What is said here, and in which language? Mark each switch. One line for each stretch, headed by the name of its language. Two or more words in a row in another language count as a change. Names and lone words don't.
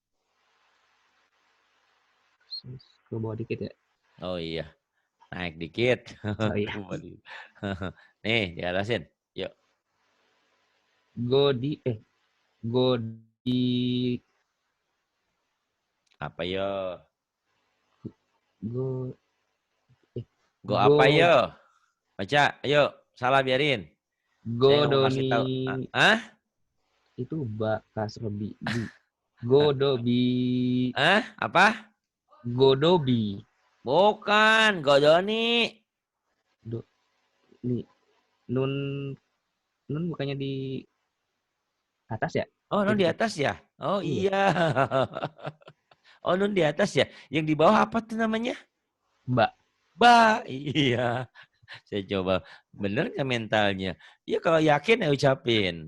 Indonesian: Ke bawah dikit ya. Oh iya. Naik dikit. Oh iya. Nih, diatasin. Yuk. Godi, godi, Apa yo? go, Go apa go, yo? Baca. Ayo. Salah biarin. Saya nggak mau kasih godoni, tahu. Ah? itu kasrobi, godobi, Apa? godobi, Bukan. Godoni. nih, nun, nun bukannya di atas ya? Oh, nun di atas ya? Oh Iya. iya. Oh, nun di atas ya? Yang di bawah apa tuh namanya? Mbak. Iya. Saya coba. Bener nggak mentalnya? Iya kalau yakin ya ucapin.